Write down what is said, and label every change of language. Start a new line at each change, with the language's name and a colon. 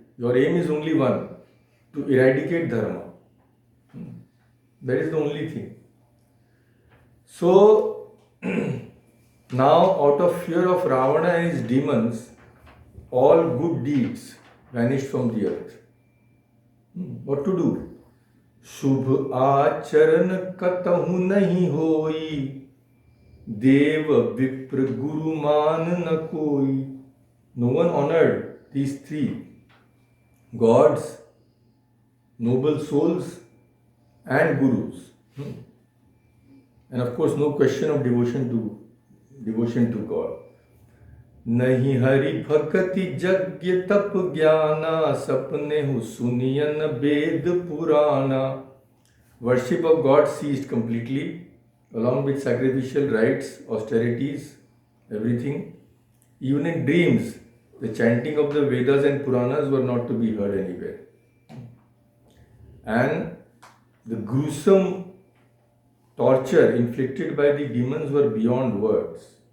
English: Your aim is only one, to eradicate dharma. That is the only thing. So now, out of fear of Ravana and his demons, all good deeds vanished from the earth. What to do?
Awadhi: शुभ आचरण कतहु नहीं होई, देव विप्र गुरु मान न कोई.
English: No one honored these three gods, noble souls, and gurus. And of course, no question of devotion to God.
Awadhi: नहीं हरि भक्ति यज्ञ तप ज्ञाना, सपने हु सुनियन वेद पुराना.
English: Worship of God ceased completely, along with sacrificial rites, austerities, everything. Even in dreams, the chanting of the Vedas and Puranas were not to be heard anywhere. And the gruesome torture inflicted by the demons were beyond words.